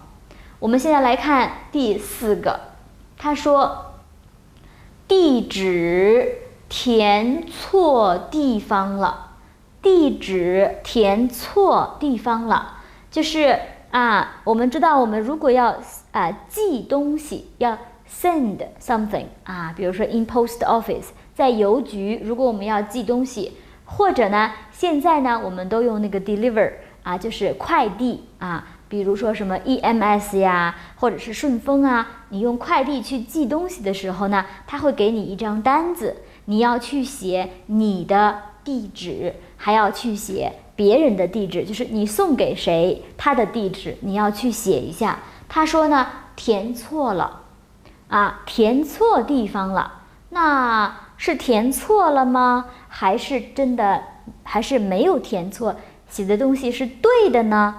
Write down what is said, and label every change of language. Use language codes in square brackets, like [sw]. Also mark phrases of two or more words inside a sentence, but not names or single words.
[zh] 我們現在來看第4個，他說地址填錯地方了，地址填錯地方了，就是我們知道我們如果要寄東西，要 [en] send something [zh] 比如說 [en] in post office， [zh] 在郵局，如果我們要寄東西，或者呢現在呢我們都用那個 deliver 就是快遞比如說什麼 EMS 呀，或者是順豐你用快遞去寄東西的時候呢，他會給你一張單子，你要去寫你的地址，還要去寫別人的地址，就是你送給誰他的地址，你要去寫一下。他說呢，填錯了填錯地方了。那是填錯了嗎？還是沒有填錯，寫的東西是對的呢？